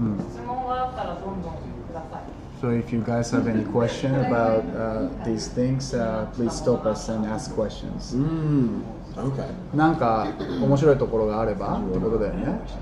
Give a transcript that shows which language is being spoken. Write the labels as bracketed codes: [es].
[ja] 質問があったらどんどんください。 [en] So if you guys have any question about these things, please stop us and ask questions. Okay. [ja] なんか面白いところがあればってことだよね。